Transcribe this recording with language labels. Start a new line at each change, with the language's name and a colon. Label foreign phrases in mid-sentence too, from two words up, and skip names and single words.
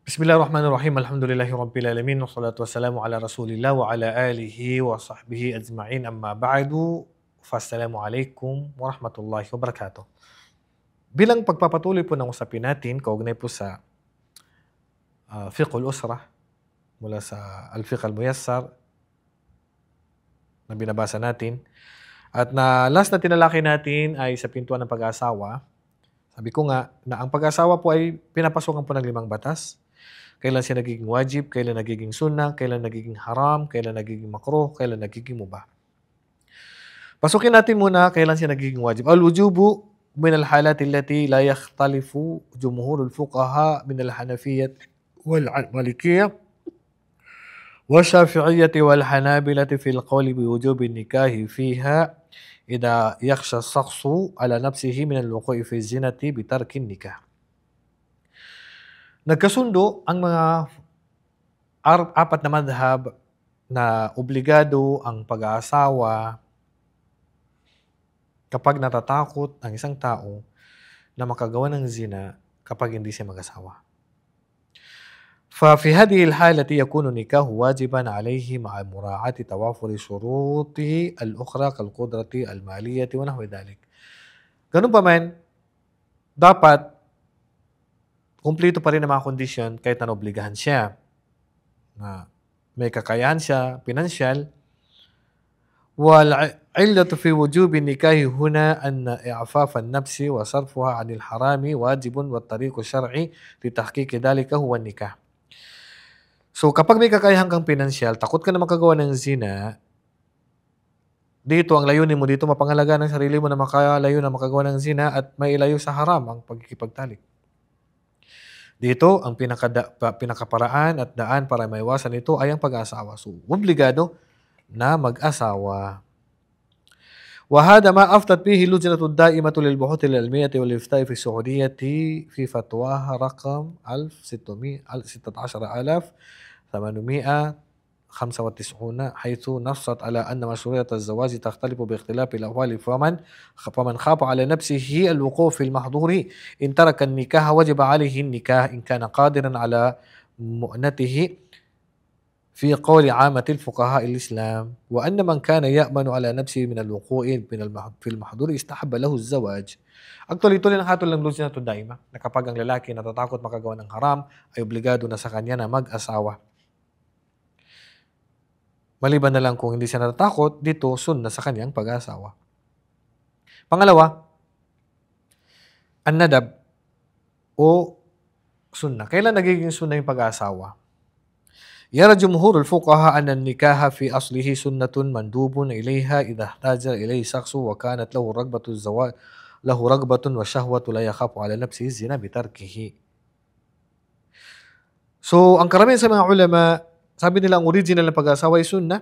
Arabic: بسم الله الرحمن الرحيم. الحمد لله رب العالمين. والصلاة والسلام على رسول الله وعلى آله وصحبه أجمعين. أما بعد. فالسلام عليكم ورحمة الله وبركاته.
Filipino: Bilang pagpapatuloy po ng usapin natin, kaugnay po sa Fiqhul Usra mula sa Al-Fiqh Al-Muyassar na binabasa natin. At na last na tinalaki natin ay sa pintuan ng pag-aasawa. Sabi ko nga na ang pag-aasawa po ay pinapasokan po ng 5 batas. Kailan siya nagiging wajib, kailan nagiging sunnah, kailan nagiging haram, kailan nagiging makruh, kailan nagiging mubah. Pasukin natin muna kailan siya nagiging wajib.
Arabic: الوجوب من الحالة التي لا يختلف جمهور الفقهاء من الحنفية والمالكية والشافعية والحنابلة في القول بوجوب النكاح فيها إذا يخشى الشخص على نفسه من الوقوع في الزنا بترك النكاح.
Filipino: Nagkasundo ang mga 4 na madhab na obligado ang pag-aasawa kapag natatakot ang isang tao na makagawa ng zina kapag hindi siya mag-asawa.
Arabic: ففي هذه الحالة يكون النكاح واجبا عليه مع مراعاة توافر شروطه الأخرى كالقدرة المالية ونحو ذلك.
Filipino: Ganun pa man, dapat kumplito pa rin ang mga kondisyon kahit na obligahan siya. Na may kakayahan siya, pinansyal.
Arabic: والعلة في وجوب النكاح هنا أن إعفاف النفس وصرفها عن الحرام واجب والطريق الشرعي لتحقيق ذلك هو النكاح.
Filipino: So kapag may kakayahan kang pinansyal, takot ka na makagawa ng zina, dito ang layunin mo dito mapangalagaan ng sarili mo na makalayo na makagawa ng zina at may ilayo sa haram ang pagkikipagtalik. Dito, ang pinakaparaan at daan para maiwasan ito ay ang pag-asawa. So, obligado na mag-asawa.
Arabic: وهذا ما أفتت به اللجنة الدائمة للبحوث العلمية والإفتاء في السعودية في فتواها رقم 16895 حيث نصت على أن مشروعية الزواج تختلف باختلاف الأحوال فمن خاف على نفسه الوقوع في المحظور إن ترك النكاح وجب عليه النكاح إن كان قادرا على مؤنته في قول عامة الفقهاء الإسلام وأن من كان يأمن على نفسه من الوقوع في المحظور استحب له الزواج.
Filipino: Actually, ito rin ang hatol ng
Arabic: اللجنة الدائمة
Filipino: na kapag ang lalaki natatakot makagawa ng haram ay obligado na sa kanya na mag-asawa. Maliban na lang kung hindi siya natatakot, dito sunna sa kanyang pag-asawa. Pangalawa, an-nadab o sunna. Kailan nagiging sunna yung pag-asawa?
Arabic: يرى جمهور الفقهاء أن النكاح في أصله سنة مندوب إليها إذا احتاج إليه شخص وكانت له رغبة الزواج وشهوة لا يخاف على نفسه الزنا بتركه.
Filipino: So, ang karamihan sa mga ulama, sabi nila ang original na pag-asawa ay sunna.